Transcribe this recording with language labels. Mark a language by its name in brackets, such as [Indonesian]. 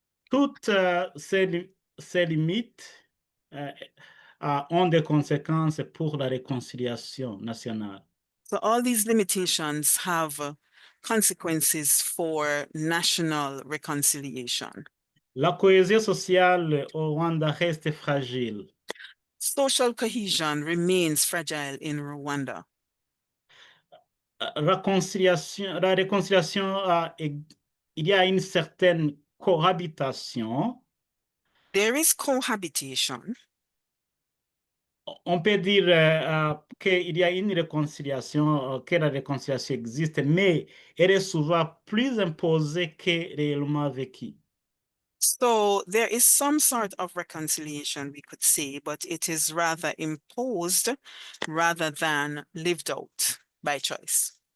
[French] Toutes ces limites ont des conséquences pour la réconciliation nationale. [English] So all these limitations have consequences for national reconciliation. [French] La cohésion sociale au Rwanda reste fragile. [English] Social cohesion remains fragile in Rwanda. [French] La réconciliation, il y a une certaine cohabitation. [English] There is cohabitation. [French] On peut dire qu'il y a une réconciliation, que la réconciliation existe, mais elle est souvent plus imposée que réellement vécue. [English] So there is some sort of reconciliation, we could say, but it is rather imposed rather than lived out by choice.